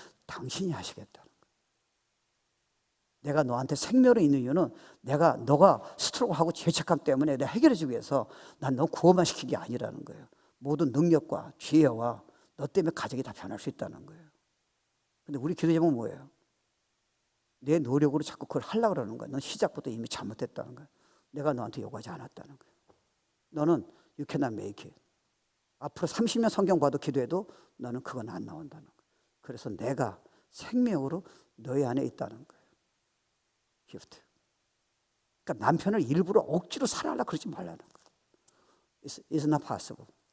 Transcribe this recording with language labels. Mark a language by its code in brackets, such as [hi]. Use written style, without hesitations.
[ko] 당신이 하시겠다는 거예요. 내가 너한테 생명이 있는 이유는 너가 스트로크하고 죄책감 때문에 내가 해결해주기 위해서 난 너 구원만 시킨 게 아니라는 거예요. 모든 능력과 지혜와 너 때문에 가정이 다 변할 수 있다는 거예요. 근데 우리 기도 제목은 뭐예요? 내 노력으로 자꾸 그걸 하려고 그러는 거야. 넌 시작부터 이미 잘못했다는 거야. 내가 너한테 요구하지 않았다는 거야. [en] 너는 you cannot make it. [ko] 앞으로 30년 성경 봐도 기도해도 너는 그건 안 나온다는 거야. 그래서 내가 생명으로 너희 안에 있다는 거예요. 기프트. 그러니까 남편을 일부러 억지로 사랑하려고 그러지 말라는 거예요. [en] It's not possible.